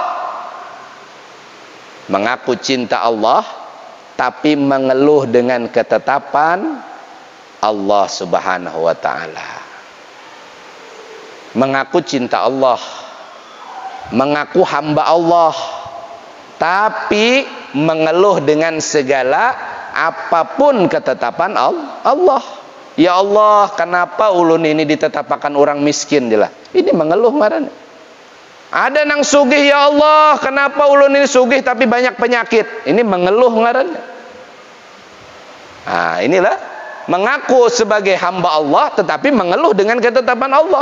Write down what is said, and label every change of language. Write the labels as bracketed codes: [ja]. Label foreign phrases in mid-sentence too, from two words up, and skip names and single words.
[id] Mengaku cinta Allah, tapi mengeluh dengan ketetapan Allah [ar] سبحانه وتعالى. [id] Mengaku cinta Allah, mengaku hamba Allah, tapi mengeluh dengan segala apapun ketetapan Allah. [ar] يا الله, [bjn] kenapa ulun ini ditetapkan orang miskin jelah? Ini mengeluh ngaran. Ada nang sugih, [ar] يا الله, [bjn] kenapa ulun ini sugih tapi banyak penyakit? Ini mengeluh ngaran. [id] Nah, inilah mengaku sebagai hamba Allah tetapi mengeluh dengan ketetapan Allah.